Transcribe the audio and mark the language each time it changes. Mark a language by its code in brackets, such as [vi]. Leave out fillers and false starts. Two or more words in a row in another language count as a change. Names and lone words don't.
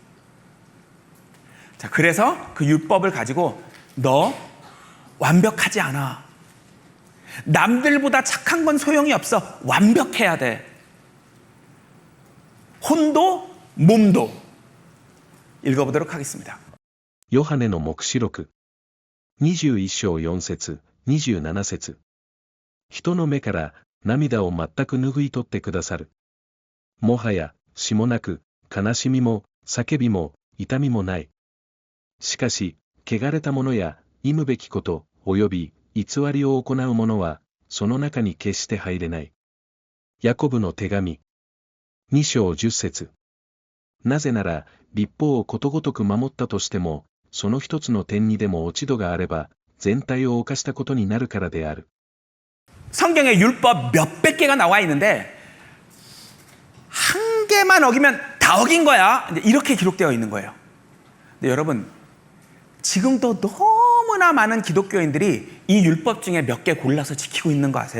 [ko] 자, 그래서 그 율법을 가지고 너 완벽하지 않아. 남들보다 착한 건 소용이 없어. 완벽해야 돼. 혼도 몸도. 읽어보도록 하겠습니다. [ja] ヨハネの黙示録。21章4節、27節。人の目から涙を全く拭い取ってくださる。もはや死もなく、悲しみも、叫びも、痛みもない。しかし、汚れた者や、忌むべきこと、および、偽りを行う者は、その中に決して入れない。ヤコブの手紙。2章10節。なぜなら、律法をことごとく守ったとしても、その一つの点にでも落ち度があれば、全体を犯したことになるからである。 [ko] 성경에 율법 몇백 개가 나와 있는데 한 개만 어기면 다 어긴 거야. 이렇게 기록되어 있는 거예요. 근데 여러분, 지금도 너무나 많은 기독교인들이 이 율법 중에 몇 개 골라서 지키고 있는 거 아세요?